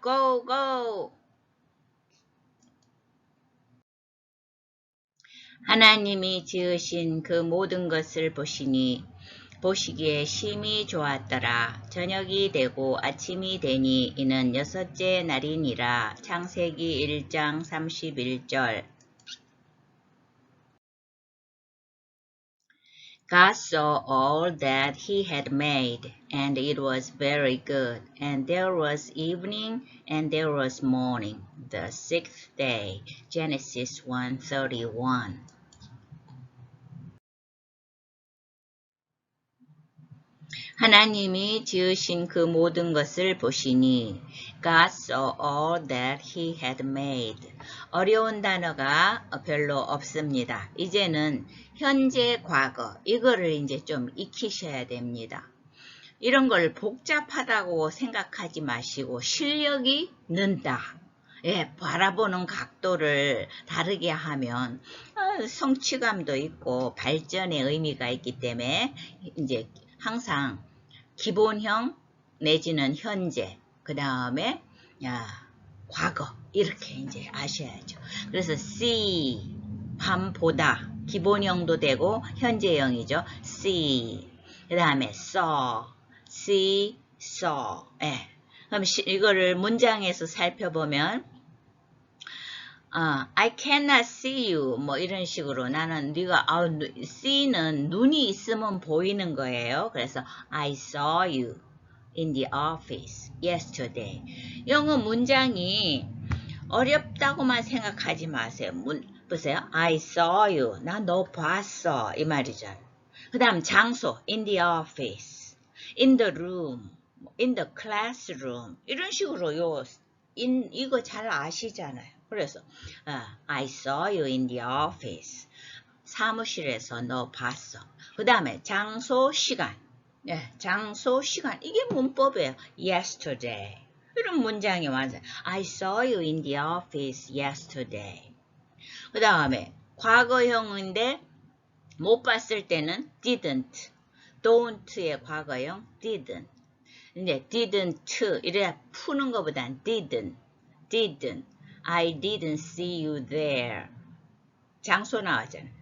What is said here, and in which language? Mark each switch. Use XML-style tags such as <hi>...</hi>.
<en>Go, go!</en> <ko>하나님이 지으신 그 모든 것을 보시기에 심히 좋았더라. 저녁이 되고 아침이 되니 이는 여섯째 날이니라. 창세기 1장 31절</ko> <en>God saw all that he had made, and it was very good. And there was evening, and there was morning, the sixth day. Genesis 1:31.</en> <ko>하나님이 지으신 그 모든 것을 보시니</ko> <en>God saw all that he had made.</en> <ko>어려운 단어가 별로 없습니다. 이제는 현재, 과거 이거를 이제 좀 익히셔야 됩니다. 이런 걸 복잡하다고 생각하지 마시고 실력이 는다. 예, 바라보는 각도를 다르게 하면 성취감도 있고 발전의 의미가 있기 때문에 이제 항상 기본형 내지는 현재, 그 다음에 과거 이렇게 이제 아셔야죠. 그래서 see 보다 기본형도 되고 현재형이죠.</ko> <en>see</en> <ko>그 다음에</ko> <en>saw see saw.</en> <ko>예. 그럼 이거를 문장에서 살펴보면</ko> <en>I cannot see you</en> <ko>뭐 이런 식으로 나는 네가 see는 눈이 있으면 보이는 거예요.</ko> <en>그래서 I saw you in the office yesterday.</en> <ko>영어 문장이 어렵다고만 생각하지 마세요. 보세요.</ko> <en>I saw you.</en> <ko>나 너 봤어. 이 말이잖아요. 그 다음 장소</ko> <en>in the office, in the room, in the classroom</en> <ko>이런 식으로 이거 잘 아시잖아요. 그래서</ko> <en>I saw you in the office.</en> <ko>사무실에서 너 봤어. 그 다음에 장소, 시간. 네, 장소, 시간. 이게 문법이에요. yesterday. 이런 문장이 완전</ko> <en>I saw you in the office yesterday.</en> <ko>그 다음에 과거형인데 못 봤을 때는 didn't. don't의 과거형 didn't. 이제 didn't 이래 푸는 것보단 didn't.</ko> <en>I didn't see you there.</en> <ko>장소 나왔잖아요.</ko>